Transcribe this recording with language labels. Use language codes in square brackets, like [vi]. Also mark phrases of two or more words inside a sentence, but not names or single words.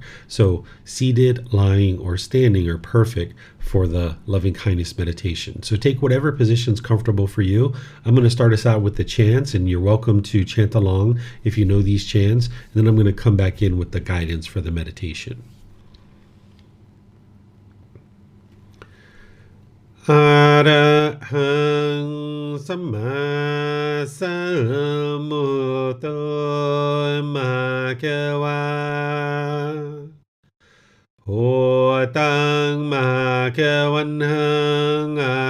[en] So seated, lying, or standing are perfect for the loving kindness meditation. So take whatever position is comfortable for you. I'm going to start us out with the chants, and you're welcome to chant along if you know these chants. And then I'm going to come back in with the guidance for the meditation. [pi] Arahang Samma Sambuddho Bhagava Ho Tang Bhagavan Hang